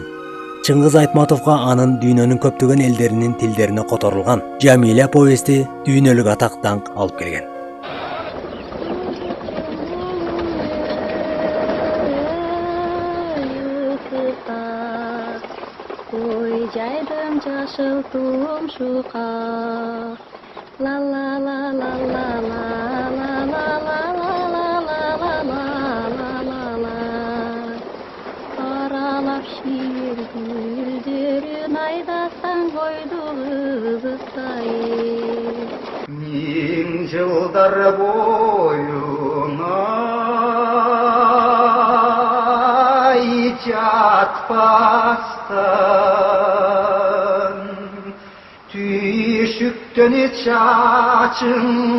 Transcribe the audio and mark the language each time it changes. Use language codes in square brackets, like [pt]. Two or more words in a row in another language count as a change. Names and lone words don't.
[ky] Чыңгыз Айтматовго анын дүйнөнүн көптөгөн элдеринин тилдерине которулган Жамиля повести дүйнөлүк атак даңк алып келген. Жайдым жашыл тумшука, ла ла ла ла ла ла ла ла ла ла ла ла, аралап шиир гүлдөрүн айдасаң койду кызыктай. Миң жылдар боюна жатпастан түйшүктөн чачың